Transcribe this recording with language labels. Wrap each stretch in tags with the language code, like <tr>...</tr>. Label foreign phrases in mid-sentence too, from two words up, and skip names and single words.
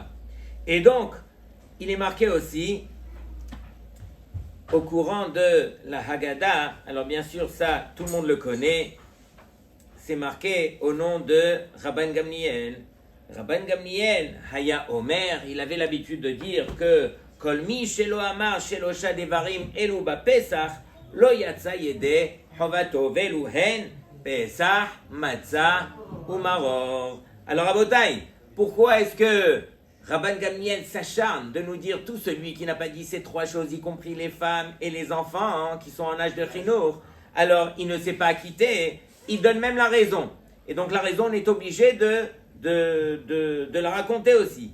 <fr>Et donc, il est marqué aussi, au courant de la Haggadah, alors bien sûr, ça, tout le monde le connaît, c'est marqué au nom de Rabban Gamliel.</fr> <he>רבן גמליאל היה אומר,</he> <fr>il avait l'habitude de dire que</fr> <he>כל מי שלא אמר שלשה דברים אלו בפסח לא יצא ידי חובתו ואלו הן פסח מצה ומרור.</he> <fr>Alors Rabotai, pourquoi est-ce que Rabban Gamliel s'acharne de nous dire tout celui qui n'a pas dit ces trois choses, y compris les femmes et les enfants qui sont en âge de chinour, alors il ne s'est pas acquitté, il donne même la raison. Et donc la raison, on est obligé de la raconter aussi.</fr>